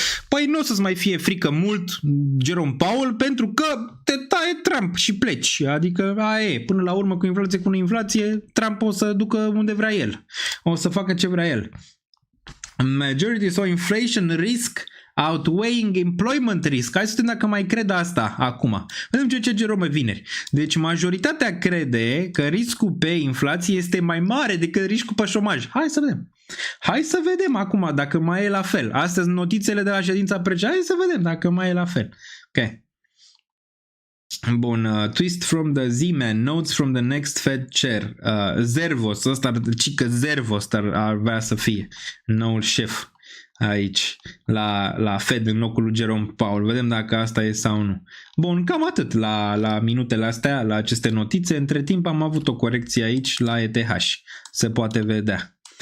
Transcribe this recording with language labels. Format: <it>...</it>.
<ro>Păi nu o să-ți mai fie frică mult, Jerome Powell, pentru că te taie Trump și pleci. Adică, până la urmă cu inflație, Trump o să ducă unde vrea el. O să facă ce vrea el.</ro> <en>Majority saw inflation risk outweighing employment risk.</en> <ro>Hai să vedem dacă mai cred asta acum. Vedem ce Jerome vineri. Deci majoritatea crede că riscul pe inflație este mai mare decât riscul pe șomaj. Hai să vedem acum dacă mai e la fel. Astea sunt notițele de la ședința precedentă. Hai să vedem dacă mai e la fel. Ok.</ro> <en>Bun, twist from the Z-Man, notes from the next Fed chair.</en> <ro>Zervos, ăsta cică Zervos ar vrea să fie noul șef aici la Fed în locul lui Jerome Powell. Vedem dacă asta e sau nu. Bun, cam atât la minutele astea, la aceste notițe. Între timp am avut o corecție aici la ETH. Se poate vedea.</ro>